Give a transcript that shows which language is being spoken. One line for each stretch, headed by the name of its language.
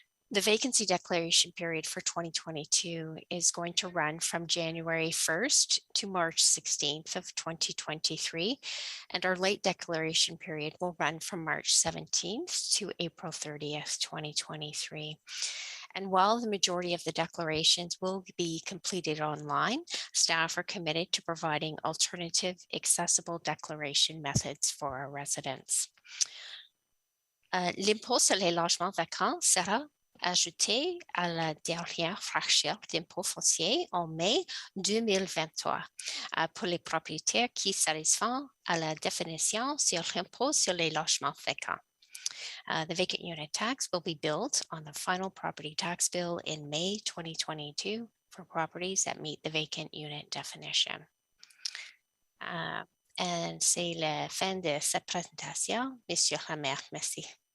English: The vacancy declaration period for 2022 is going to run from January 1st to March 16th of 2023, and our late declaration period will run from March 17th to April 30th, 2023. And while the majority of the declarations will be completed online, staff are committed to providing alternative, accessible declaration methods for our residents.
French: L'impôt sur les logements vacants sera ajouté à la dernière fraction d'impôt foncier en mai 2023 pour les propriétaires qui satisfont à la définition sur l'impôt sur les logements vacants.
English: The vacant unit tax will be billed on the final property tax bill in May 2022 for properties that meet the vacant unit definition.
French: And c'est la fin de cette présentation. Monsieur le maire, merci.